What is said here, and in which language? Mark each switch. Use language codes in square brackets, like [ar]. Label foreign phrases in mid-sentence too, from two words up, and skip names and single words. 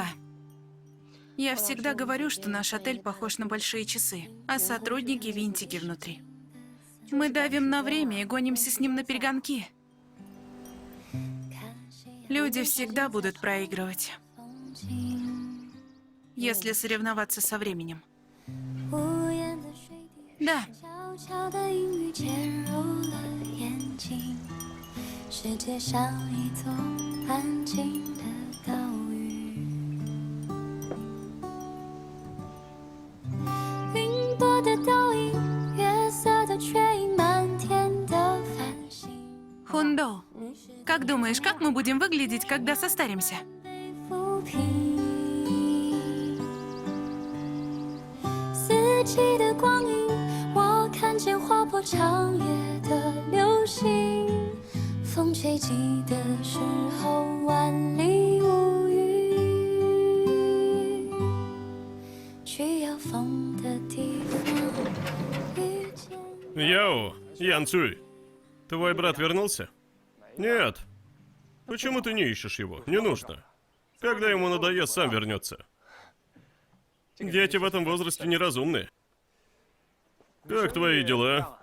[ru] Я всегда говорю, что наш отель похож на большие часы, а сотрудники — винтики внутри. Мы давим на время и гонимся с ним на перегонки. Люди всегда будут проигрывать, если соревноваться со временем. [zh] 无言的水滴 [ru] Да. [zh] 悄悄的阴雨渐入了眼睛，世界像一座安静的岛屿，云波的倒影，月色的缺影，漫天的繁星。 [ru] Хундоу, как думаешь, как мы будем выглядеть, когда состаримся? [zh] 被抚平，四季的光阴，我看见划破长夜的流星。风吹起的时候，万里无云，需要风的地方遇见。 [ru] Яо, Ян Цюй, твой брат вернулся? Нет. Почему ты не ищешь его? Не нужно. Когда ему надоест, сам вернется. Дети в этом возрасте неразумны. Как твои дела?